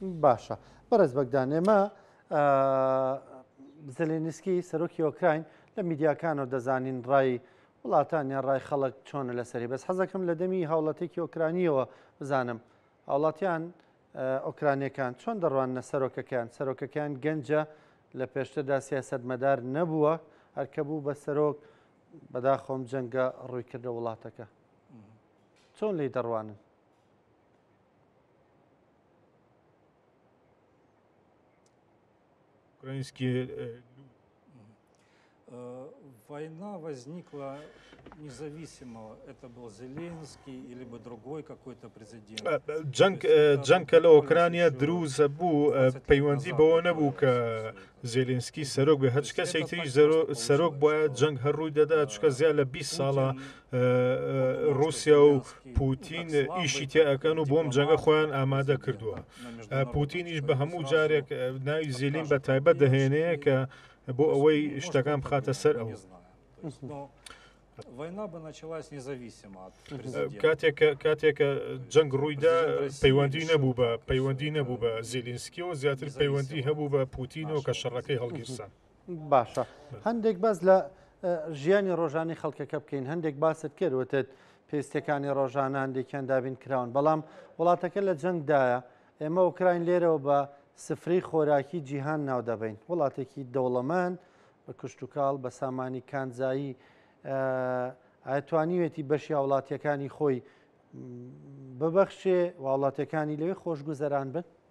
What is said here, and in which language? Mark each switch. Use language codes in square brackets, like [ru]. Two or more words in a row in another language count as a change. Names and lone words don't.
[ckb] باشە بەڕێز بەگدان ئێمە زەلێنسکی سەرۆکی ئۆکراین لە میدیاکانەوە دەزانین ڕای وڵاتانیان ڕای خەڵک چۆنە لەسەری بەس حەزەکەم لە دەمی هاوڵاتێکی ئۆکرانیەوە بزانم هاوڵاتیان ئۆکرانیەکان چۆن دەڕوانە سەرۆکەکان گەنجە لە پێشتردا سیاسەتمەدار نەبووە هەرکە بوو بە سەرۆک بەداخۆم جەنگە ڕووی کردە وڵاتەکە چۆن لی دەڕوانن؟ [ru] Война возникла независимо, это был Зеленский или бы другой какой-то президент. [ckb] جەنگ کە لە ئۆکرانیا دروست بوو پەیوەندی بەوە نەبوو کە زێلێنسکی سەرۆک بێ هەچ کەسێک تری سەرۆک بۆیە جەنگ هەرڕووی دەدا چکە زیاد لە 20 ساڵە رووسیا و پوتین ئیشی تێئەکەن و بۆم جەنگە خۆیان ئامادە کردووە پوتینیش بە هەموو جارێک ناوی زێلین بە تایبەت دەهێنەیە کە بۆ ئەوەی شتەکان بخاتە سەر ئەو [ru] Война бы началась независимо от [ckb] کاتێکە جەنگ ڕوویدا پەیوەندی نەبوو بە زێلینسکیەوە زیاتر پەیوەندی هەبوو بە پوتینەوە کە شەڕەکەی هەڵگیرسان. باشە هەندێک باس لە ژیانی ڕۆژانی خەڵکەکە بکەین هەندێک باست کردوتت پێستەکانی ڕۆژانە هەندێکیان دابین کراون بەڵام وڵاتەکە لە جەنگدایە ئێمە ئوکراین لێرەوە بە سفری خۆراکی جیهان ناو دەبین وڵاتێکی دەوڵەمەند بە کشتتوکاڵ بە سامانی کانزایی ئەتوانیوێتی بەشی وڵاتیەکانی خۆی ببەخشێ وڵاتەکانی لەوێ خۆشگوزەران بن؟